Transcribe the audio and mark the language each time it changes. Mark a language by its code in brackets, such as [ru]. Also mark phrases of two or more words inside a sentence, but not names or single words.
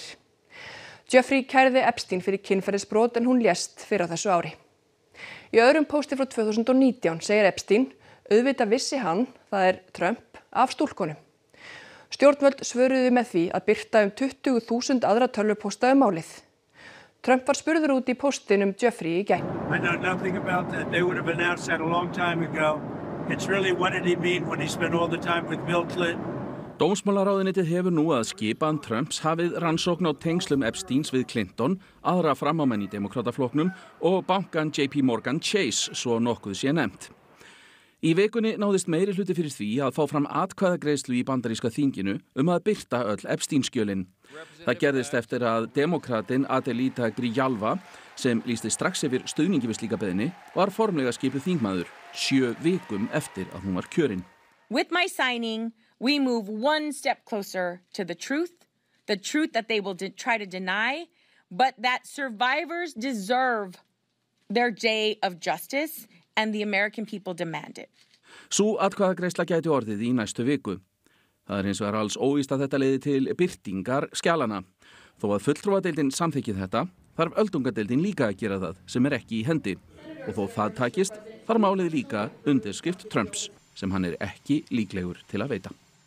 [is] Giuffre kærði Epstein fyrir kynferðisbrot en hún lést fyrr á þessu ári. Í öðrum pósti frá 2019 segir Epstein, auðvitað vissi hann, það Trump, af stúlkunum. Stjórnvöld svöruðu með því að birta 20.000 aðra tölvupósta málið. Trump var spurður út í póstin Giuffre í gær. [en] I know nothing about that. They would have announced that a long time ago. It's really what did he mean when he spent all the time with Bill Clinton? [is] Dómsmálaráðuneytið hefur nú að skipan Trumps hafið rannsókn á tengslum Epsteins við Clinton, aðra framámenn í demokrataflokknum og bankan JP Morgan Chase, svo nokkuð sé nefnt. Í vikunni náðist meiri hluti fyrir því að fá fram atkvæðagreiðslu í bandaríska þinginu að birta öll Epstein-skjölin. Það gerðist eftir að demokratin Adelita Grijalva, sem lýsti strax yfir stuðningi við slíka beiðni, var formlega skipuð þingmaður 7 vikum eftir að hún var kjörin. [en] With my signing, we move one step closer to the truth that they will try to deny, but that survivors deserve their day of justice. And the American people demand it. [is] Sú atkvæðagreiðsla gæti orðið í næstu viku. Það hins vegar alls óvíst að þetta leiði til birtingar skjalana. Þó að fulltrúadeildin samþykkið þetta, þarf öldungadeildin líka að gera það sem ekki í hendi. Og þó það takist, þarf málið líka undirskrift Trumps, sem hann ekki líklegur til að veita.